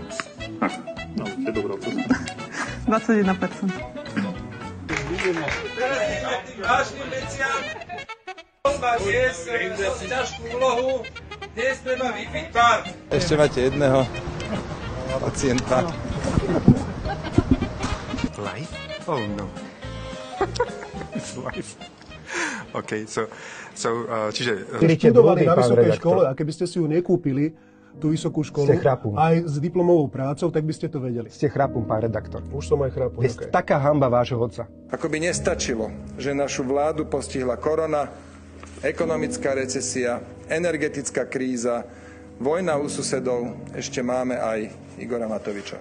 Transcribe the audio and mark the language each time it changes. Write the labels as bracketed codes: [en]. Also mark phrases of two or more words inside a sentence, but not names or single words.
[sk] No, je dobrá odpoveď. 21%. Vážnym veciam, ťažkú úlohu, dnes treba vypiť pár. Ešte máte jedného pacienta. [en] Life? Oh no. It's life. [sk] OK, čiže... Študovali na vysokej škole a keby ste si ju nekúpili, tú vysokú školu, aj s diplomovou prácou, tak by ste to vedeli. Ste chrapún, pán redaktor. Už som aj chrapún. Je taká hanba vášho otca. Ako by nestačilo, že našu vládu postihla korona, ekonomická recesia, energetická kríza, vojna u susedov, ešte máme aj Igora Matoviča.